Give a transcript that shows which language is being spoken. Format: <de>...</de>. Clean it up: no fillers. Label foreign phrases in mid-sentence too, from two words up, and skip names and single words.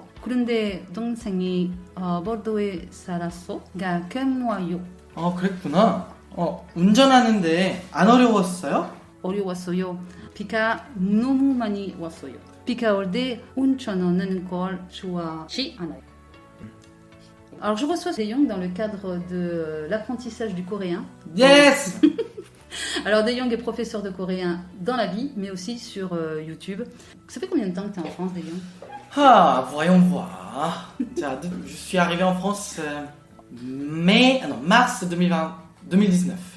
<ko>그런데 동생이 보르도에 살았어. 가끔 와요. 그랬구나. 운전하는데 안 어려웠어요? 어려웠어요. 비가 너무 많이 왔어요. 비가 올 때 운전하는 걸 좋아하지 않아요.</ko> <fr>Alors je reçois Dae-Young dans le cadre de l'apprentissage du coréen. Yes! Alors Dae-Young est professeur de coréen dans la vie, mais aussi sur YouTube. Ça fait combien de temps que tu es en France, Dae-Young? Voyons voir. Je suis arrivé en France mars 2019.</fr>